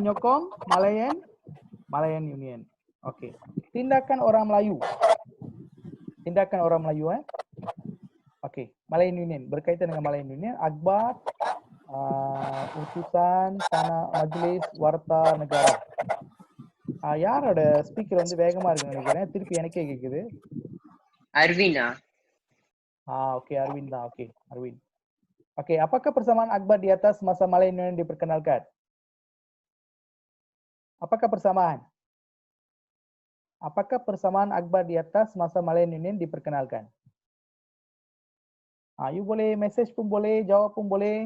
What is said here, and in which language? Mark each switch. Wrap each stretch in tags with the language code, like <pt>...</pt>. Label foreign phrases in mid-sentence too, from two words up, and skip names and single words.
<ms>Menyokong Malayan Union. Okey. Tindakan orang Melayu. Tindakan orang Melayu Okey, Malayan Union. Berkaitan dengan Malayan Union, Akbar utusan Tanah Majlis Warta Negara.</ms> <ta>யாரோட ஸ்பீக்கர் வந்து வேகமா இருக்குன்னு நினைக்கிறேன். திருப்பி எனக்கே கேக்குது. Arvina. Okey, Arvind தான். Okey, Arvind.</ta> <ms>Okey, apakah persamaan Akbar di atas masa Malayan Union diperkenalkan? Apakah persamaan? Apakah persamaan Akbar di atas masa Malayan Union diperkenalkan? You boleh message pun boleh, jawab pun boleh.</ms>